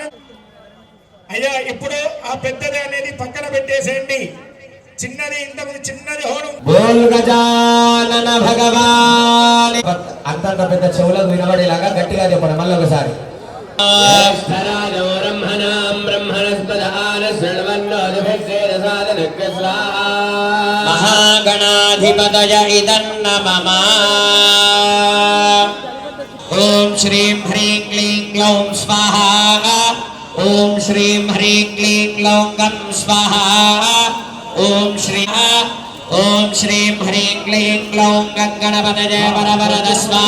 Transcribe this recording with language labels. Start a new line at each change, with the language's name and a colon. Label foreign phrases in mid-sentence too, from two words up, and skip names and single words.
Telugu: అయ్యా ఇప్పుడు ఆ పెద్దది అనేది పక్కన పెట్టేసేయండి. చిన్నది ఇంతకుముందు చిన్నది హోనం.
Hindi: बोल गजानन भगवान.
Telugu: అంత పెద్ద చెవులకు వినబడేలాగా గట్టిగా చెప్పండి మళ్ళీ ఒకసారి.
Sanskrit: బ్రహ్మణస్పదాన శృణ్వన్నో महागणाधिपतय इदन्नमः। ओम श्रीं ह्रीं क्लीं ग्लौं स्वाहा। ओम श्रीं ह्रीं क्लीं ग्लौं गं स्वाहा। ओम श्री ओम श्रीं ह्रीं क्लीं ग्लौं गणपतये वरवरद स्वाहा।